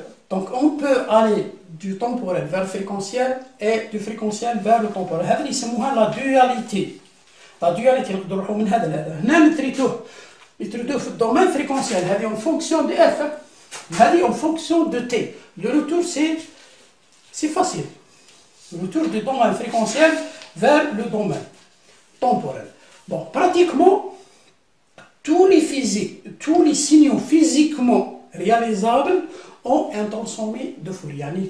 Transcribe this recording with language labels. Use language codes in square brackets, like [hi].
[fr] Donc on peut aller du temporel vers le fréquentiel et du fréquentiel vers le temporel. [ar] هذا اللي يسموها la dualité. La dualité نقدروا نروحوا من هذا لهذا. هنا نتريتوه في الدومين فريكونسيال. [fr] هذه en fonction de f. هذه en fonction de t. Le retour c'est facile. Le retour du domaine fréquentiel vers le domaine temporel. Bon, pratiquement, tous les signaux physiquement réalisables ont un transformé de Fourier.